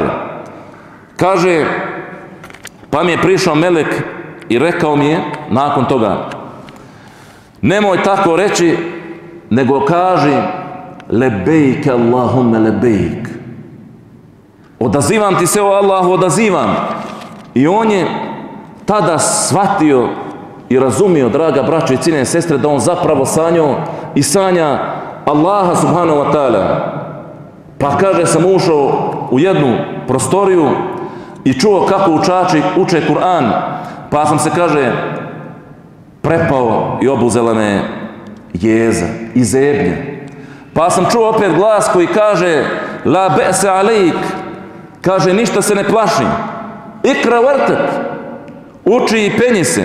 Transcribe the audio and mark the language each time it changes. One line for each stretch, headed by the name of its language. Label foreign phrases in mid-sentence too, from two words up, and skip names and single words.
Bosnian: Kaže, pa mi je prišao melek i rekao mi je nakon toga, nemoj tako reći, nego kaži
Arabic: لبيك اللهم لبيك.
Bosnian: Odazivam ti se, o Allahu, odazivam. I on je tada shvatio i razumio, draga braćo i cijene sestre, da on zapravo sanjao i sanja Allaha
Arabic: سبحانه وتعالى.
Bosnian: Pa kaže, sam ušao u jednu prostoriju i čuo kako učači uče Kur'an, pa sam se, kaže, prepao i obuzela me jeza i zebnje. Pa sam čuo opet glas koji kaže,
Arabic: لا بأس عليك,
Bosnian: kaže, ništa se ne plaši,
Arabic: اقرأ وارتق,
Bosnian: uči i penji se.